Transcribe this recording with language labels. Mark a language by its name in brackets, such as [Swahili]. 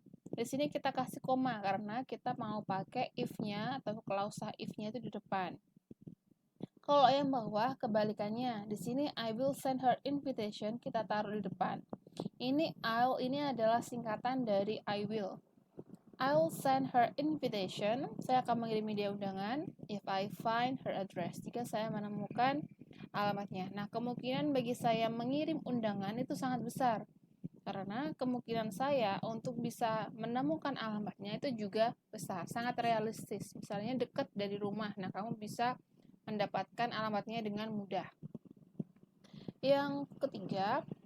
[Indonesian] Di sini kita kasih koma karena kita mau pakai if-nya atau klausa if-nya itu di depan. Kalau yang bawah kebalikannya, di sini [English] I will send her invitation [Indonesian] kita taruh di depan. Ini ini adalah singkatan dari I will. [English] I will send her invitation. [Indonesian] Saya akan mengirimi dia undangan [English] if I find her address. [Indonesian] Jika saya menemukan alamatnya. Nah, kemungkinan bagi saya mengirim undangan itu sangat besar. Karena kemungkinan saya untuk bisa menemukan alamatnya itu juga besar, sangat realistis. Misalnya dekat dari rumah, nah kamu bisa mendapatkan alamatnya dengan mudah. Yang ketiga,